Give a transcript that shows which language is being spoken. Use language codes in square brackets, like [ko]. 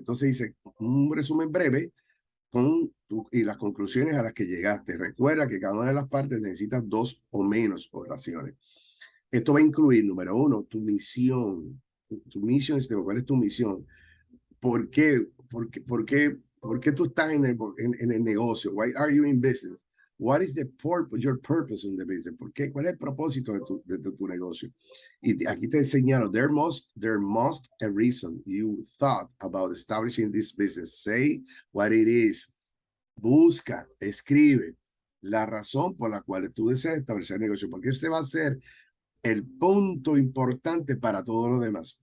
[es] Entonces dice, un resumen breve y las conclusiones a las que llegaste. Recuerda que cada una de las partes necesita 2 o menos oraciones. Esto va a incluir, número 1, tu misión. Tu misión, ¿cuál es tu misión? ¿Por qué? ¿Por qué tú estás en el negocio? [en] Why are you in business? What is the purpose, your purpose in the business? [es] ¿Por qué? ¿Cuál es el propósito de tu negocio? Y aquí te señalo, [en] there must a reason you thought about establishing this business. Say what it is. [es] Busca, escribe la razón por la cual tú deseas establecer el negocio, porque ese va a ser el punto importante para todo lo demás.